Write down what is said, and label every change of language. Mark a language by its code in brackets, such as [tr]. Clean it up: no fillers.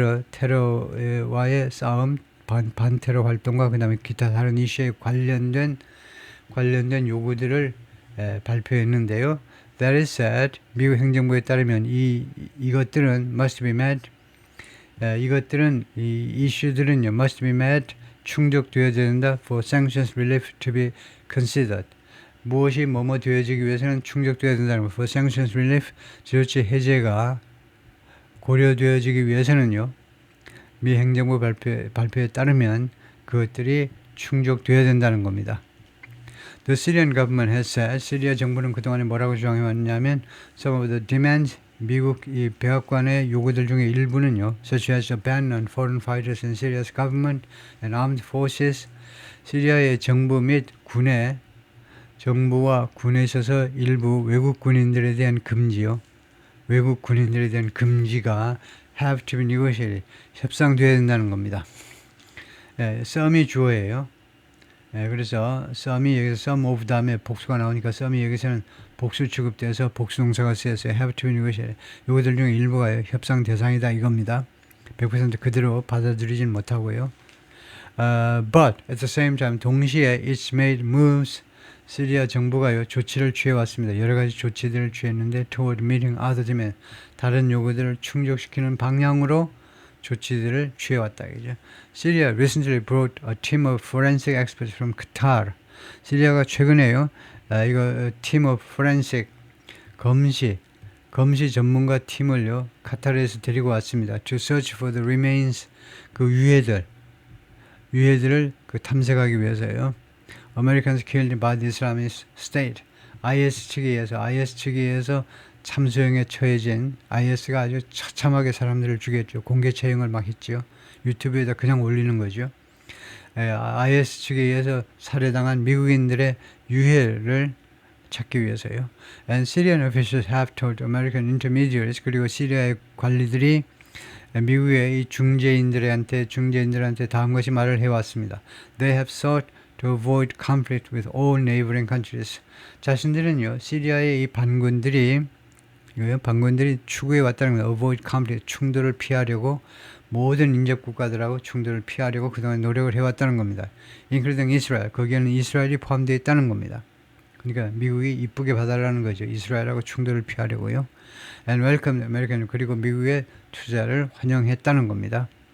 [ko] 테러와의 싸움, 반테러 활동과 그 다음에 기타 다른 이슈에 관련된 요구들을 발표했는데요. [en] That is said, [ko] 미국 행정부에 따르면 이것들은 [en] must be met. [ko] 이것들은 이 이슈들은요 [en] must be met, [ko] 충족되어야 된다. [en] For sanctions relief to be considered. [ko] 무엇이 뭐뭐 되어지기 위해서는 충족되어야 된다는 거. [en] For sanctions relief, [ko] 조치 해제가 고려되어지기 위해서는요 미 행정부 발표에 따르면 그것들이 충족되어야 된다는 겁니다. [en] The Syrian government has said, [ko] 시리아 정부는 그동안에 뭐라고 주장해왔냐면 [en] some of the demands, [ko] 미국 이 백악관의 요구들 중에 일부는요, [en] such as a ban on foreign fighters in Syria's government and armed forces, [ko] 시리아의 정부 및 정부와 군에 있어서 일부 외국 군인들에 대한 금지요, 외국 군인들에 대한 금지가 [en] have to be negotiated, [ko] 협상돼야 된다는 겁니다. some이 주어예요. 그래서 some이 여기서 some of 다음에 복수가 나오니까 some이 여기서는 복수 취급돼서 복수 동사가 쓰여서 [en] have to be negotiated. [ko] 요거들 중에 일부가 협상 대상이다 이겁니다. 100% 그대로 받아들이진 못하고요. [en] But at the same time 동시에 it's made moves. [ko] 시리아 정부가요 조치를 취해왔습니다. 여러 가지 조치들을 취했는데 [en] toward meeting other demand, [ko] 다른 요구들을 충족시키는 방향으로 조치들을 취해왔다. 그죠? [en] Syria recently brought a team of forensic experts from Qatar. [ko] 시리아가 최근에요, 이거 team of forensic 검시 전문가 팀을요 카타르에서 데리고 왔습니다. To search for the remains, 그 유해들을 그 탐색하기 위해서요. [en] Americans killed by the Islamist State. [ko] IS 측에 의해서 참수형에 처해진 IS가 아주 처참하게 사람들을 죽였죠. 공개 처형을 막 했죠. 유튜브에다 그냥 올리는 거죠. IS 측에 의해서 살해당한 미국인들의 유해를 찾기 위해서요. [en] And Syrian officials have told American intermediaries, [ko] 그리고 시리아의 관리들이 미국의 이 중재인들한테 다음 것이 말을 해왔습니다. [en] They have sought to avoid conflict with all neighboring countries. [ko] 자신들은요, 시리아의 이 반군들이 이거요. 반군들이 추구해 왔다는 거예요. [en] avoid conflict, [ko] 충돌을 피하려고 모든 인접 국가들하고 충돌을 피하려고 그동안 노력을 해왔다는 겁니다. [en] including Israel, [ko] 거기에는 이스라엘이 포함되어 있다는 겁니다. 그러니까 미국이 이쁘게 봐달라는 거죠. 이스라엘하고 충돌을 피하려고요. [en] and welcome American, [ko] 그리고 미국의 투자를 환영했다는 겁니다.